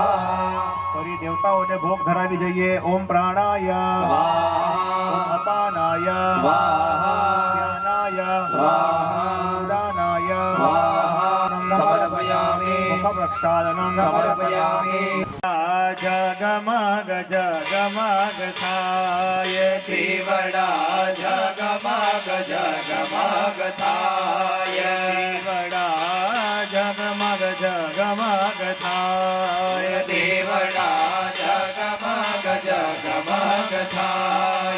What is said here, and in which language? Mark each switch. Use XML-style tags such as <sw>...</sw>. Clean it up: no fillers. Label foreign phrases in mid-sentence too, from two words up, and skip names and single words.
<gu>ફરી દેવતાઓને ભોગ ધરાવી જઈએ</gu> <sa>ओम प्राणाय स्वाहा ओम अपानाय स्वाहा ज्ञानाय स्वाहा उदानाय स्वाहा समर्पयामि मुखप्रक्षालनं समर्पयामि</sa> <gu>જગમગ જગમગ થાય દેવડા જગમગ જગમગ થાય દેવડા જગમગ જગમગ થાય દેવડા જગમગ જગમગ થાય</gu>